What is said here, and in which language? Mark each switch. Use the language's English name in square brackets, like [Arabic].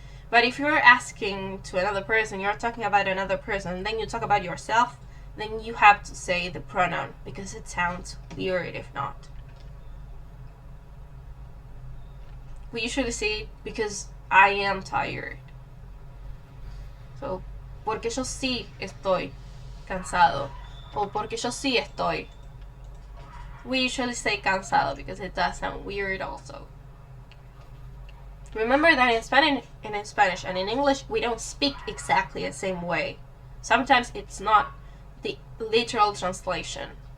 [English] But if you're asking to another person, you're talking about another person, then you talk about yourself, then you have to say the pronoun because it sounds weird if not. We usually say because I am tired. [Spanish] So, porque yo sí estoy cansado. O porque yo sí estoy. [English] We usually say cansado because it does sound weird also. Remember that in Spanish and in English, we don't speak exactly the same way. Sometimes it's not the literal translation.